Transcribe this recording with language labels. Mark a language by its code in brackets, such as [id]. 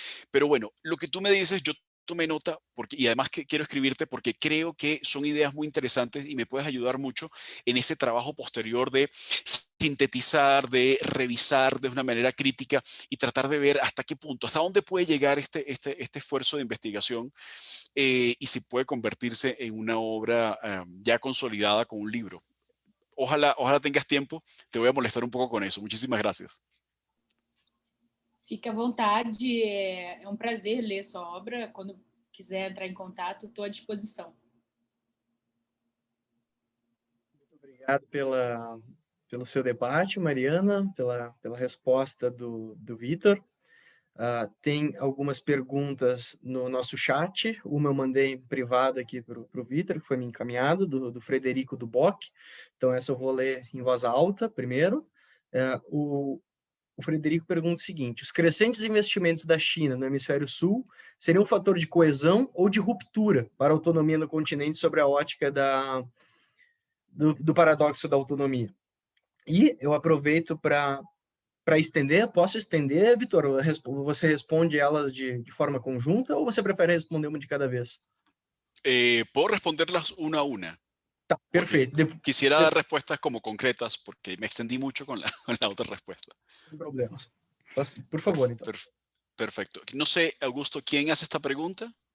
[es] Pero bueno, lo que tú me dices, yo tomé nota y además que quiero escribirte porque creo que son ideas muy interesantes y me puedes ayudar mucho en ese trabajo posterior de sintetizar, de revisar de una manera crítica y tratar de ver hasta qué punto, hasta dónde puede llegar este esfuerzo de investigación y si puede convertirse en una obra ya consolidada con un libro. Ojalá tengas tiempo, te voy a molestar un poco con eso. Muchísimas gracias. [pt] Fique à vontade, é um prazer ler sua obra. Quando quiser entrar em contato, estou à disposição. Muito obrigado pelo seu debate, Mariana, pela resposta do Vitor. Tem algumas perguntas no nosso chat, uma eu mandei em privado aqui para o Vitor, que foi me encaminhado, do Frederico Duboc, então essa eu vou ler em voz alta primeiro. O Frederico pergunta o seguinte: os crescentes investimentos da China no hemisfério sul seriam um fator de coesão ou de ruptura para a autonomia no continente sobre a ótica do paradoxo da autonomia? E eu aproveito para estender, posso estender, Vitor? Você responde elas de forma conjunta ou você prefere responder uma de cada vez? [es] Puedo responderlas una a una. [pt] Tá, perfeito. [es] Quisiera dar respuestas como concretas porque me extendí mucho con la otra respuesta. [pt] Sem problemas. Por favor, então. [es] Perfecto. No sé, Augusto, ¿quién hace esta pregunta?